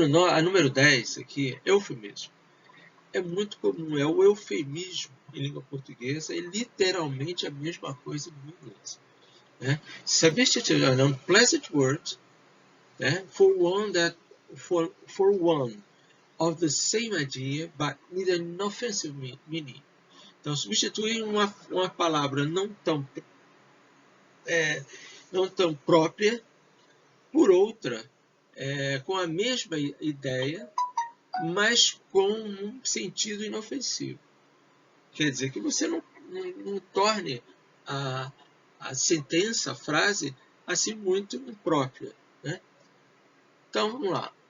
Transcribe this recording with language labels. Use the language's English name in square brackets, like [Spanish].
[Portuguese] A número 10 aqui, eufemismo. É muito comum, o eufemismo em língua portuguesa, é literalmente a mesma coisa em inglês. Né? [English] Substitute an unpleasant word, né, for one of the same idea, but with an offensive meaning. [Portuguese] Então, substituir uma palavra não tão própria por outra, com a mesma ideia, mas com um sentido inofensivo. Quer dizer que você não torne a sentença, a frase, assim muito imprópria. Né? Então, vamos lá.